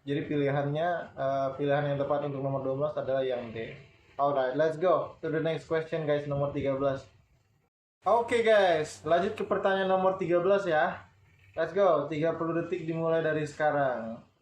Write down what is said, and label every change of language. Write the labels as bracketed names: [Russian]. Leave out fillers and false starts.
[Indonesian] Jadi pilihan yang tepat untuk nomor 12 adalah yang D. [English] Alright, let's go to the next question guys, [Indonesian] nomor 13. Oke guys, lanjut ke pertanyaan nomor 13 ya. [English] Let's go, [Indonesian] 30 detik dimulai dari sekarang.